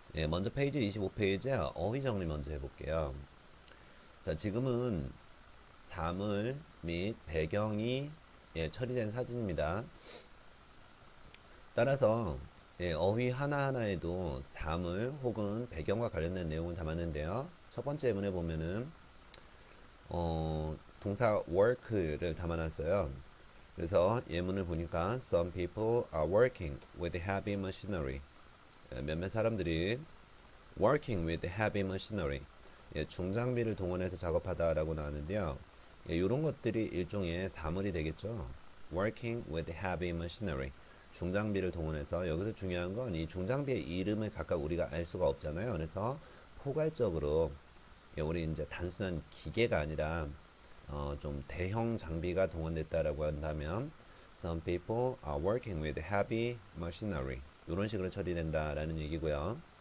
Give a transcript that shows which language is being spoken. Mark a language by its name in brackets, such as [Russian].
[Korean] 먼저 페이지 25페이지에 어휘 정리 먼저 해볼게요. 자, 지금은 사물 및 배경이 처리된 사진입니다. 따라서 어휘 하나하나에도 사물 혹은 배경과 관련된 내용을 담았는데요. 첫 번째 예문에 보면은 동사 work를 담아놨어요. 그래서 예문을 보니까 [English] some people are working with heavy machinery. [Korean] 몇몇 사람들이 [English] working with heavy machinery. [Korean] 중장비를 동원해서 작업하다라고 나왔는데요. 이런 것들이 일종의 사물이 되겠죠. [English] working with heavy machinery. [Korean] 중장비를 동원해서 여기서 중요한 건 이 중장비의 이름을 각각 우리가 알 수가 없잖아요. 그래서 포괄적으로 우리 이제 단순한 기계가 아니라 좀 대형 장비가 동원됐다라고 한다면 [English] some people are working with heavy machinery [Korean] 이런 식으로 처리된다라는 얘기고요.